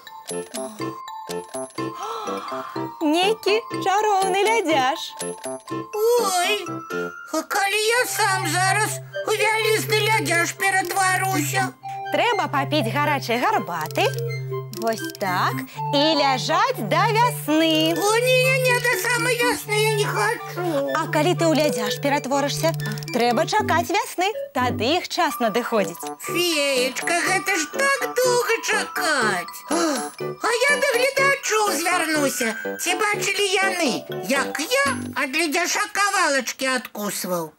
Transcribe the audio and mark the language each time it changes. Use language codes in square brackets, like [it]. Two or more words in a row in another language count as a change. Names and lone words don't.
[be] Некі чароўны лядяш. Ой, а калі я сам зараз у вялізны лядяш ператваруся? Трэба папіць гарачай гарбаты. Вось так. І ляжаць да вясны. [ru] О, не, до самой весны я не хочу. [be] А калі ты ў лядяш ператворышся, трэба чакаць вясны. Тады іх час надыходзіць. Феечка, гэта ж так доўга чакаць. А я да гледачоў звярнуся. Ці бачылі яны, як я ад лядяша кавалачкі адкусваў?